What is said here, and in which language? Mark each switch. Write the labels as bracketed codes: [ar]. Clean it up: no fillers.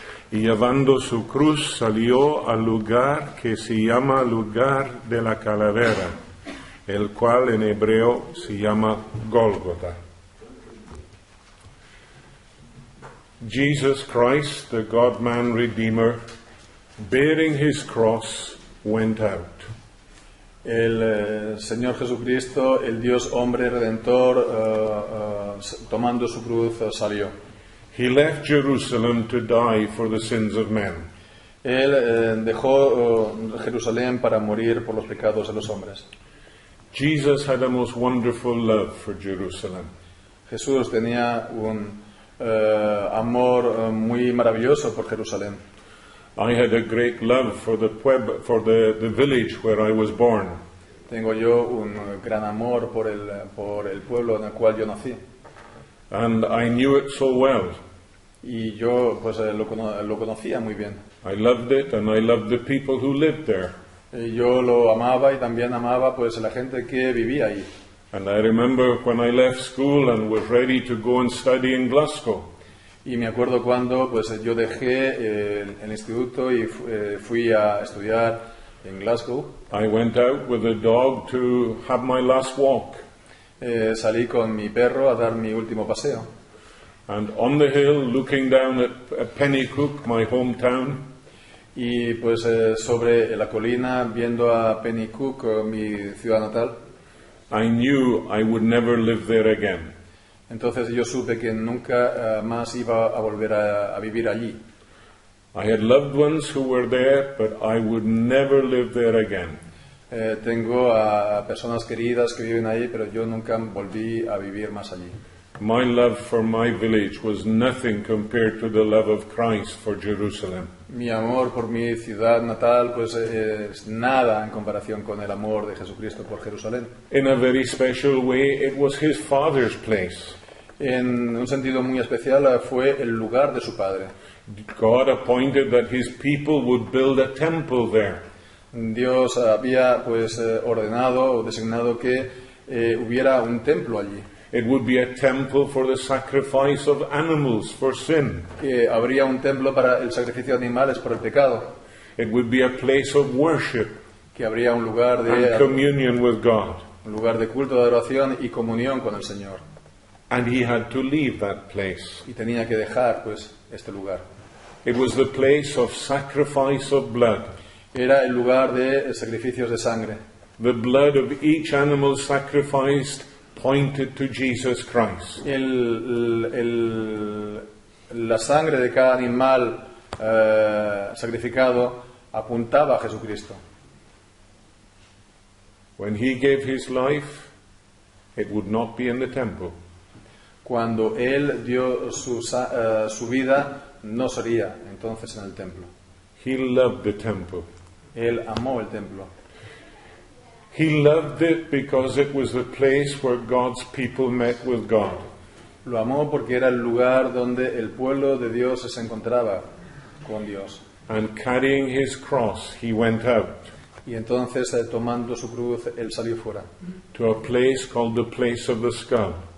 [es] Y llevando su cruz salió al lugar que se llama lugar de la calavera, el cual en hebreo se llama Gólgota. [en] Jesus Christ, the God-man Redeemer, bearing his cross, went out. [es] El Señor Jesucristo, el Dios hombre redentor, tomando su cruz, salió. [en] He left Jerusalem to die for the sins of men. [es] Él dejó Jerusalén para morir por los pecados de los hombres. [en] Jesus had a most wonderful love for Jerusalem. [es] Jesús tenía un amor muy maravilloso por Jerusalén. [en] I had a great love for the village where I was born. [es] Tengo yo un gran amor por el pueblo en el cual yo nací. [en] And I knew it so well. [es] Y yo pues lo conocía muy bien. [en] I loved it and I loved the people who lived there. [es] Yo lo amaba y también amaba pues la gente que vivía ahí. [en] And I remember when I left school and was ready to go and study in Glasgow. [es] Y me acuerdo cuando pues yo dejé el instituto y fui a estudiar en Glasgow. [en] I went out with a dog to have my last walk. [es] Salí con mi perro a dar mi último paseo. [en] And on the hill, looking down at Pennycook, my hometown. [es] Y pues sobre la colina, viendo a Pennycook, mi ciudad natal. [en] I knew I would never live there again. [es] Entonces yo supe que nunca más iba a volver a vivir allí. [en] I had loved ones who were there, but I would never live there again. [es] Tengo a personas queridas que viven ahí, pero yo nunca volví a vivir más allí. [en] My love for my village was nothing compared to the love of Christ for Jerusalem. [es] Mi amor por mi ciudad natal pues es nada en comparación con el amor de Jesucristo por Jerusalén. [en] In a very special way, it was his Father's place. [es] En un sentido muy especial fue el lugar de su Padre. [en] God appointed that his people would build a temple there. [es] Dios había pues ordenado o designado que hubiera un templo allí. [en] It would be a temple for the sacrifice of animals for sin. [es] Que habría un templo para el sacrificio de animales por el pecado. [en] It would be a place of worship. [es] Que habría un lugar [en] and communion with God. [es] Un lugar de culto, de adoración y comunión con el Señor. [en] And he had to leave that place. [es] Y tenía que dejar pues este lugar. [en] It was the place of sacrifice of blood. [es] Era el lugar de sacrificios de sangre. [en] The blood of each animal sacrificed pointed to Jesus Christ. [es] La sangre de cada animal sacrificado apuntaba a Jesucristo. [en] When he gave his life, it would not be in the temple. [es] Cuando él dio su vida, no sería entonces en el templo. [en] He loved the temple. [es] Él amó el templo. [en] He loved it because it was the place where God's people met with God. [es] Lo amó porque era el lugar donde el pueblo de Dios se encontraba con Dios. [en] And carrying his cross, he went out. [es] Y entonces, tomando su cruz, él salió fuera. [en] To a place called the place of the skull.